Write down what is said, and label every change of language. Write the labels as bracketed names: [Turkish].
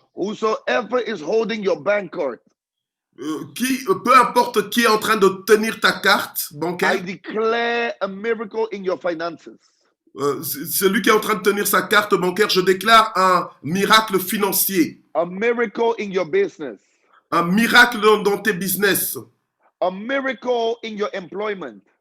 [English] Whosoever is holding your bank card. [French] Peu importe qui est en train de tenir ta carte bancaire. [English] I declare a miracle in your finances. [French] Celui qui est en train de tenir sa carte bancaire, je déclare un miracle financier. [English] A miracle in your business. [French] Un miracle dans tes business. [English] A miracle in your employment.